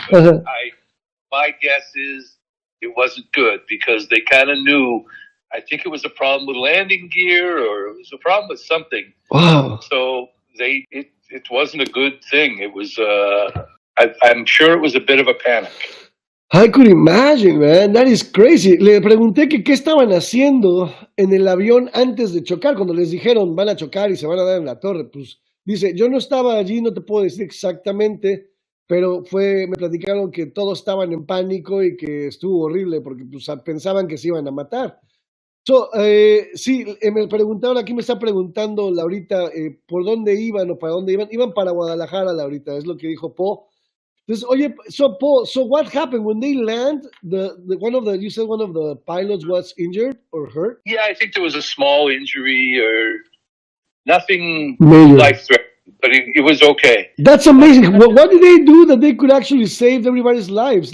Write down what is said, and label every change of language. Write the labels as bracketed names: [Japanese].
[English] But my guess is it wasn't good because they kind of knew. I think it was a problem with landing gear, or it was a problem with something. Wow. So it wasn't a good thing. It was. I'm sure it was a bit of a panic. I could imagine, man. That is crazy. [Spanish] Le pregunté que qué estaban haciendo en el avión antes de chocar, cuando les dijeron van a chocar y se van a dar en la torre. Pues dice, yo no estaba allí, no te puedo decir exactamente, pero me platicaron que todos estaban en pánico y que estuvo horrible porque pues, pensaban que se iban a matar. So, sí, me preguntaron, aquí me está preguntando Laurita, ¿por dónde iban o para dónde iban? Iban para Guadalajara, Laurita, es lo que dijo Po. Entonces, oye, [English] Paul, what happened when they land? You said one of the pilots was injured or hurt? Yeah, I think there was a small injury or nothing Major. Life-threatening, but it was okay. That's amazing. What did they do that they could actually save everybody's lives?